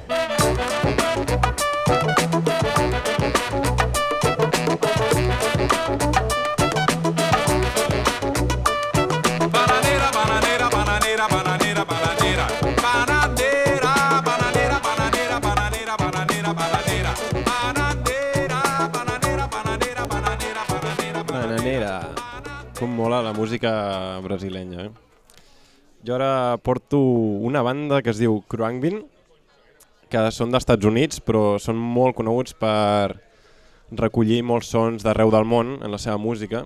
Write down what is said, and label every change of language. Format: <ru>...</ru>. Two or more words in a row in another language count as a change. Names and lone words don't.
<pt>Bananeira, bananeira, bananeira, bananeira, bananeira, bananeira, bananeira, bananeira, bananeira, bananeira, bananeira, bananeira, bananeira, bananeira, bananeira,</pt> <ca>Bananera. Com mola la música brasilenya, Jo ara porto una banda que es diu Kruangbin, que són d'Estats Units, però són molt coneguts per recollir molts sons d'arreu del món en la seva música.</ca>